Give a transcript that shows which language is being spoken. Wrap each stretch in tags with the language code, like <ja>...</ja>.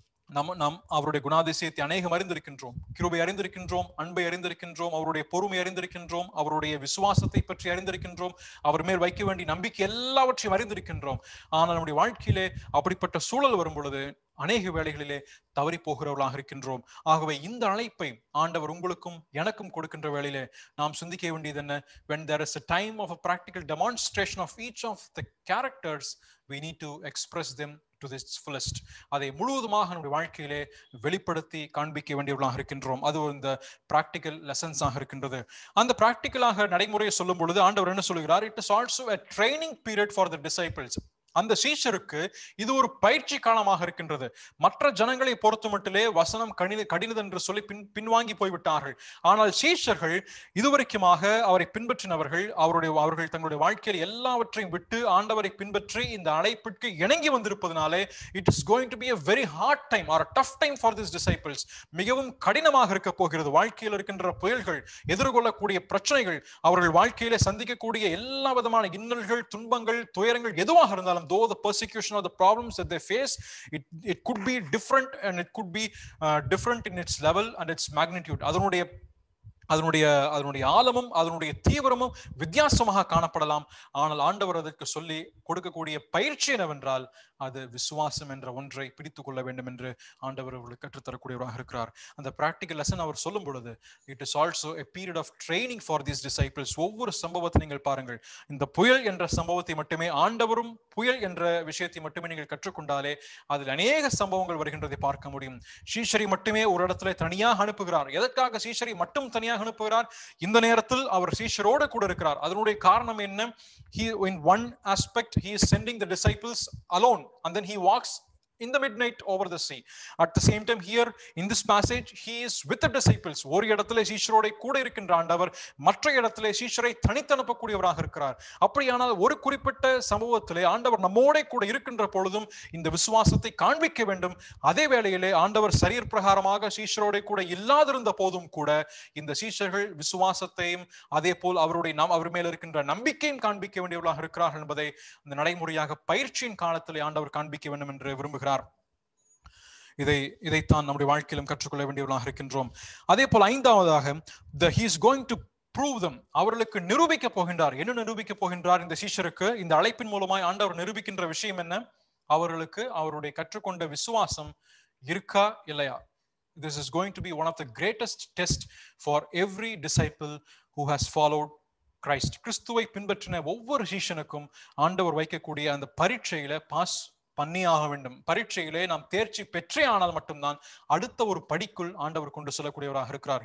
<ta>நாம் அவருடைய குணாதிசயத்தை அநேகம் அறிந்திருக்கின்றோம், கிருபை அறிந்திருக்கின்றோம், அன்பை அறிந்திருக்கின்றோம், அவருடைய பொறுமை அறிந்திருக்கின்றோம், அவருடைய விசுவாசத்தை பற்றி அறிந்திருக்கின்றோம், அவர் மேல் வைக்க வேண்டிய நம்பிக்கை எல்லாவற்றையும் அறிந்திருக்கின்றோம். ஆனால் நம்முடைய வாழ்க்கையிலே அப்படிப்பட்ட சூழல் வரும் பொழுது அநேக வேளைகளிலே தவறி போகிறவர்களாக இருக்கின்றோம். ஆகவே இந்த அழைப்பை ஆண்டவர் உங்களுக்கும் எனக்கும் கொடுக்கின்ற வேளையிலே நாம் சிந்திக்க வேண்டியது என்ன?</ta> <en>When there is a time of a practical demonstration of each of the characters, we need to express them to this fullest.</en> <ta>அதை முழுவதுமாக நம்முடைய வாழ்க்கையிலே வெளிப்படுத்தி காண்பிக்க வேண்டியவர்களாக இருக்கின்றோம். அது இந்த பிராக்டிக்கல் லெசன்ஸாக இருக்கின்றது. அந்த பிராக்டிக்கலாக நடைமுறையை சொல்லும் பொழுது ஆண்டவர் என்ன சொல்கிறார்?</ta> <en>It is also a training period for the disciples.</en> <ta>அந்த சீஷருக்கு இது ஒரு பயிற்சி காலமாக இருக்கின்றது. மற்ற ஜனங்களை பொறுத்த மட்டிலே வசனம் கடினது என்று சொல்லி பின்வாங்கி போய்விட்டார்கள். ஆனால் சீஷர்கள் இதுவரைக்குமாக அவரை பின்பற்றினவர்கள், அவர்கள் தங்களுடைய வாழ்க்கையில் எல்லாவற்றையும் விட்டு ஆண்டவரை பின்பற்றி இந்த அழைப்பிற்கு இணங்கி வந்திருப்பதனாலே</ta> <en>It is going to be a very hard time or a tough time for these disciples.</en> <ta>மிகவும் கடினமாக இருக்க போகிறது. வாழ்க்கையில் இருக்கின்ற புயல்கள், எதிர்கொள்ளக்கூடிய பிரச்சனைகள், அவர்கள் வாழ்க்கையிலே சந்திக்கக்கூடிய எல்லா விதமான இன்னல்கள், துன்பங்கள், துயரங்கள் எதுவாக இருந்தாலும்,</ta> <en>though the persecution or the problems that they face, it could be different and it could be different in its level and its magnitude.</en> <ta>அதனுடைய ஆழமும் அதனுடைய தீவிரமும் வித்தியாசமாக காணப்படலாம். ஆனால் ஆண்டவர் அதற்கு சொல்லி கொடுக்கக்கூடிய பயிற்சி என்னவென்றால் அது விசுவாசம் என்ற ஒன்றை பிடித்துக் கொள்ள வேண்டும் என்று ஆண்டவர் அவர்களுக்கு கற்றுத்தரக்கூடியவராக இருக்கிறார். அந்த பிராக்டிகல் லெசன் அவர் சொல்லும் பொழுது</ta> <en>It is also a period of training for these disciples.</en> <ta>ஒவ்வொரு சம்பவத்தை நீங்கள் பாருங்கள். இந்த புயல் என்ற சம்பவத்தை மட்டுமே, ஆண்டவரும் புயல் என்ற விஷயத்தை மட்டுமே நீங்கள் கற்றுக்கொண்டாலே அதில் அநேக சம்பவங்கள் வருகின்றதை பார்க்க முடியும். சீஷரை மட்டுமே ஒரு இடத்துல தனியாக அனுப்புகிறார். எதற்காக சீஷரை மட்டும் தனியாக அனுப்புகிறார்? இந்த நேரத்தில் அவர் சீஷரோடு கூட இருக்கிறார். அதனுடைய காரணம் என்ன?</ta> <en>In one aspect he is sending the disciples alone and then he walks in the midnight over the sea. At the same time here in this passage he is with the disciples.</en> <ta>ஒரு இடத்திலே சீஷரோடு கூட இருக்கின்ற ஆண்டவர் மற்ற இடத்திலே சீஷரை தனித்தனுப்பக்கூடியவராக இருக்கிறார். அப்படியானால் ஒரு குறிப்பிட்ட சம்பவத்திலே ஆண்டவர் நம்மோட கூட இருக்கின்ற பொழுதும் இந்த விசுவாசத்தை காண்பிக்க வேண்டும். அதே வேளையிலே ஆண்டவர் சரீர் பிரகாரமாக சீஷரோட கூட இல்லாதிருந்த போதும் கூட இந்த சீஷர்கள் விசுவாசத்தையும் அதே போல் அவர் மேல் இருக்கின்ற நம்பிக்கையும் காண்பிக்க வேண்டியவர்களாக இருக்கிறார்கள் என்பதை இந்த நடைமுறையாக பயிற்சியின் காலத்திலே ஆண்டவர் காண்பிக்க வேண்டும் என்று விரும்புகிறார். இதைத்தான் நம்முடைய வாழ்க்கையிலும் கற்றுக்கொள்ள வேண்டியவர்களாக இருக்கின்றோம். அதே போல் ஐந்தாவதாக</ta> <en>he is going to prove them.</en> <ta>அவர்களுக்கு நிரூபிக்க போகின்றார். என்ன நிரூபிக்க போகின்றார்? இந்த சீஷருக்கு இந்த அழைப்பின் மூலமாய் ஆண்டவர் நிரூபிக்கின்ற விஷயம் என்ன? அவர்களுக்கு அவருடைய கற்றுக்கொண்ட விசுவாசம் இருக்கா இல்லையா?</ta> <en>This is going to be one of the greatest tests for every disciple who has followed Christ.</en> <ta>கிறிஸ்துவை பின்பற்றின ஒவ்வொரு சீஷனுக்கும் ஆண்டவர் வைக்கக்கூடிய அந்த பரீட்சையில பாஸ் பண்ணியாக வேண்டும். பரீட்சையிலே நாம் தேர்ச்சி பெற்றே ஆனால் மட்டும்தான் அடுத்த ஒரு படிக்குள் ஆண்டவர் கொண்டு செல்லக்கூடியவராக இருக்கிறார்.</ta>